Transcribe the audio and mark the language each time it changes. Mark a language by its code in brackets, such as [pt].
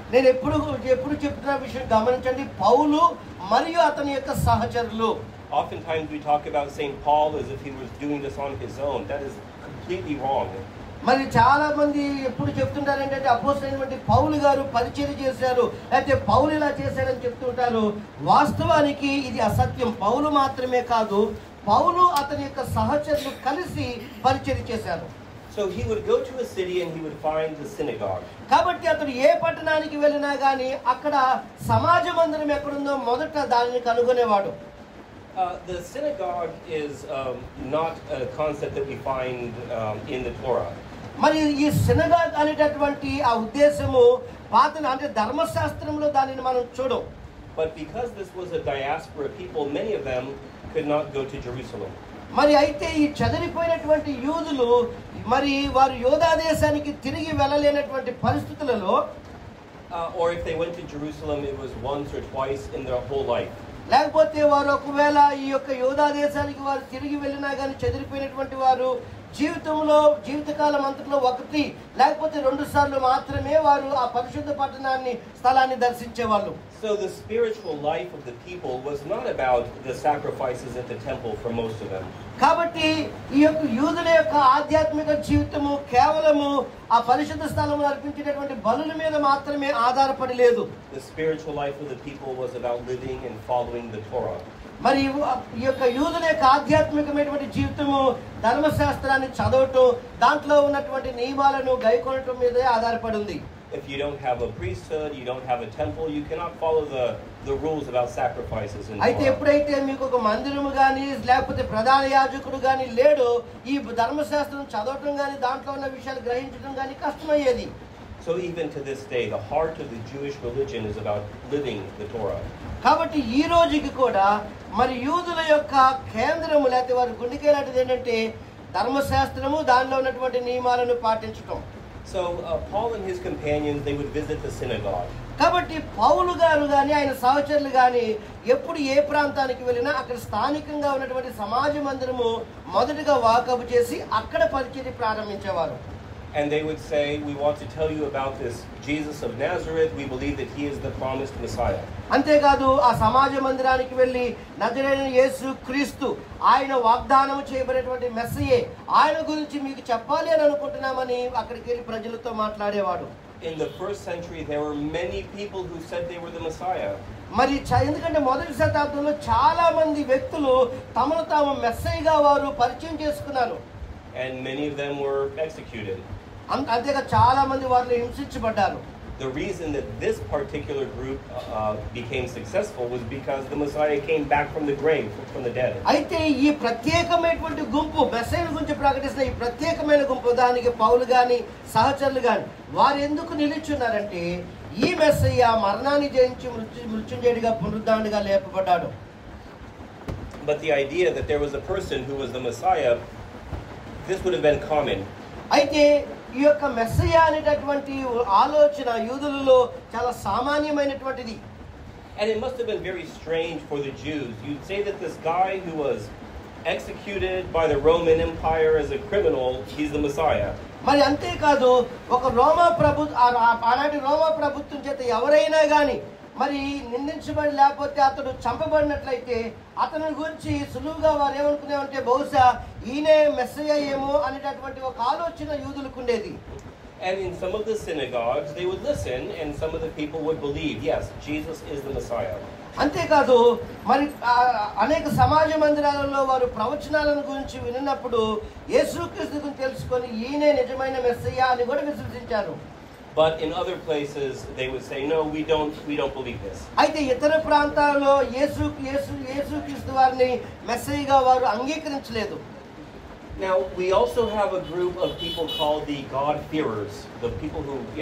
[te] నేను ఎప్పుడు చెప్తున్న విషయం గమనించండి, పౌలు మరియు అతని యొక్క సహచరులు. [en] Oftentimes we talk about St. Paul as if he was doing this on his own. That is completely wrong. [te] మరి చాలా మంది ఎప్పుడు చెప్తుంటారు ఏంటంటే అపోస్తలుడైనటువంటి పౌలు గారు పరిచర్య చేశారు, లేకపోతే పౌలు ఇలా చేశారని చెప్తుంటారు. వాస్తవానికి ఇది అసత్యం. పౌలు మాత్రమే కాదు, పౌలు అతని యొక్క సహచరులు కలిసి పరిచర్య చేశారు. [en] So he would go to a city and he would find the synagogue. [te] కాబట్టి అతను ఏ పట్టణానికి వెళ్ళినా గానీ అక్కడ సమాజ మందిరం ఎక్కడుందో మొదట దానిని కనుగొనేవాడు. [en] The synagogue is not a concept that we find in the Torah. [te] మరి ఈ సినగాగ్ అనేటటువంటి ఆ ఉద్దేశము పాత అంటే ధర్మశాస్త్రంలో దానిని మనం చూడం. [en] But because this was a diaspora people, many of them could not go to Jerusalem. [te] మరి అయితే ఈ చెదిరిపోయినటువంటి యూదులు మరి వారు యోధా దేశానికి తిరిగి వెళ్ళలేనటువంటి పరిస్థితులలో [en] Or if they went to Jerusalem, it was once or twice in their whole life. [te] లేకపోతే వారు ఒకవేళ ఈ యొక్క యోధా దేశానికి వారు తిరిగి వెళ్ళినా కానీ చెదిరిపోయినటువంటి వారు జీవితకాలం అంతట్లో ఒకటి లేకపోతే 2 సార్లు మాత్రమే వారు ఆ పరిశుద్ధ పట్టణాన్ని స్థలాన్ని దర్శించేవాళ్ళు. [en] So the spiritual life of the people was not about the sacrifices at the temple for most of them. [te] కాబట్టి ఈ యొక్క యూదుల యొక్క ఆధ్యాత్మిక జీవితము కేవలము ఆ పరిశుద్ధ స్థలంలో అర్పించేటటువంటి బలుల మీద మాత్రమే ఆధారపడి లేదు. [en] The spiritual life of the people was about living and following the Torah. [te] మరి ఈ యొక్క యూదుల యొక్క ఆధ్యాత్మికమైనటువంటి జీవితము ధర్మశాస్త్రాన్ని చదవటం, దాంట్లో ఉన్నటువంటి నియమాలను గైకొనటం మీదే ఆధారపడి ఉంది. [en] If you don't have a priesthood, you don't have a temple, you cannot follow the rules about sacrifices in [te] అయితే [en] Torah. [te] ఎప్పుడైతే మీకు ఒక మందిరము గాని లేకపోతే ప్రధాన యాజకుడు గాని లేడు, ఈ ధర్మశాస్త్రం చదవటం గాని దాంట్లో ఉన్న విషయాలు గ్రహించడం గాని కష్టమయ్యేది. [en] So even to this day, the heart of the Jewish religion is about living the Torah. [te] కాబట్టి ఈ రోజుకి కూడా మరి యూదుల యొక్క కేంద్రము లేకపోతే వారి గుండెకేలాంటిది ఏంటంటే ధర్మశాస్త్రము, దానిలో ఉన్నటువంటి నియమాలను పాటించటం. [en] So Paul and his companions, they would visit the synagogue. [te] కాబట్టి పౌలు గారు కానీ ఆయన సహచరులు కానీ ఎప్పుడు ఏ ప్రాంతానికి వెళ్ళినా అక్కడ స్థానికంగా ఉన్నటువంటి సమాజ మందిరము మొదటగా వాకబు చేసి అక్కడ పరిచర్య ప్రారంభించేవారు. [en] And they would say, we want to tell you about this Jesus of Nazareth. We believe that he is the promised Messiah. [te] అంతేకాదు ఆ సమాజ మందిరానికి వెళ్ళి నజరేయుడైన యేసు క్రీస్తు ఆయన వాగ్దానం చేయబడినటువంటి మెస్సయే, ఆయన గురించి మీకు చెప్పాలి అని అనుకుంటున్నామని అక్కడికి వెళ్ళి ప్రజలతో మాట్లాడేవాడు. [en] In the first century, there were many people who said they were the Messiah. [te] మరి ఎందుకంటే మొదటి శతాబ్దంలో చాలా మంది వ్యక్తులు తమను తాము మెస్సయ్యగా వారు పరిచయం చేసుకున్నారు. [en] And many of them were executed. [te] అంతేగా చాలా మంది వారిని హింసించబడ్డారు. [en] The reason that this particular group became successful was because the Messiah came back from the grave, from the dead. [te] అయితే ఈ ప్రత్యేకమైనటువంటి గుంపు మెస్సయ్యను గురించి ప్రకటిస్తున్న ఈ ప్రత్యేకమైన గుంపు, దానికి పౌలు గాని సహచరులు గాని వారు ఎందుకు నిలిచున్నారంటే ఈ మెస్సయ్య మరణాన్ని జయించి మృత్యుంజయుడిగా పునరుద్ధానుడిగా లేపబడ్డాడు. [en] But the idea that there was a person who was the Messiah, this would have been common. [te] అయితే ఈ యొక్క మెస్సయ్య అనేటటువంటి ఆలోచన యూదులలో చాలా సామాన్యమైనటువంటిది. [en] And it must have been very strange for the Jews. You'd say that this guy who was executed by the Roman Empire as a criminal, he's the Messiah. [te] మరి అంతేకాదు ఒక ఆనాటి రోమా ప్రభుత్వం చేత ఎవరైనా కానీ మరి నిందించబడి లేకపోతే అతడు చంపబడినట్లయితే అతని గురించి సులువుగా వారు ఏమనుకునేవంటే బహుశా ఈయనే మెస్సయ్య ఏమో అనేటటువంటి ఒక ఆలోచన యూదులకు ఉండేది. [en] And in some of the synagogues, they would listen, and some of the people would believe, yes, Jesus is the Messiah. [te] అంతేకాదు మరి అనేక సమాజ మందిరాలలో వారు ప్రవచనాలను గురించి విన్నప్పుడు యేసుక్రీస్తు గురించి తెలుసుకొని ఈయనే నిజమైన మెస్సయ్య అని కూడా విశ్వసించారు. [en] But in other places, they would say, no, we don't believe this. [te] అయితే ఇతర ప్రాంతాల్లో యేసుక్రీస్తు వారిని మెస్సయ్యగా వారు అంగీకరించలేదు. [en] Now, we also have a group of people called the God-fearers, the people who